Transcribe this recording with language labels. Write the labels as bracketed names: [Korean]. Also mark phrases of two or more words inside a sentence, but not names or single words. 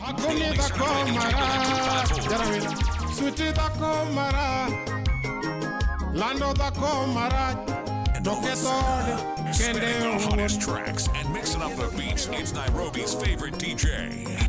[English] Akumi da komara, Suti da komara, Lando da komara, Doketod, Spinning the hottest tracks and mixing up the beats, it's Nairobi's favorite DJ.